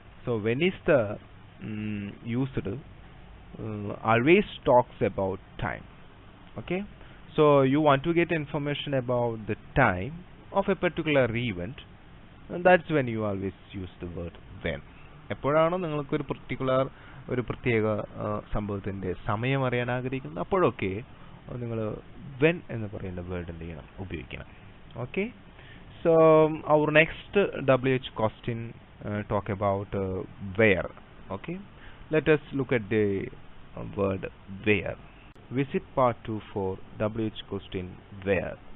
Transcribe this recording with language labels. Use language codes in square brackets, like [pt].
[en] So when is the used always talks about time. Okay, so you want to get information about the time of a particular event, and that's when you always use the word when. [ml] എപ്പോഴാണോ നിങ്ങൾക്ക് ഒരു പ്രത്യേക സംഭവത്തിന്റെ സമയം അറിയാൻ ആഗ്രഹിക്കുന്നത് അപ്പോഴൊക്കെ നിങ്ങൾ when എന്ന് പറയുന്ന വേർഡ് എന്ത് ചെയ്യണം? ഉപയോഗിക്കണം. [en] Okay, so our next WH question talk about where. Okay, let us look at the word where. Visit part 2 for WH question where.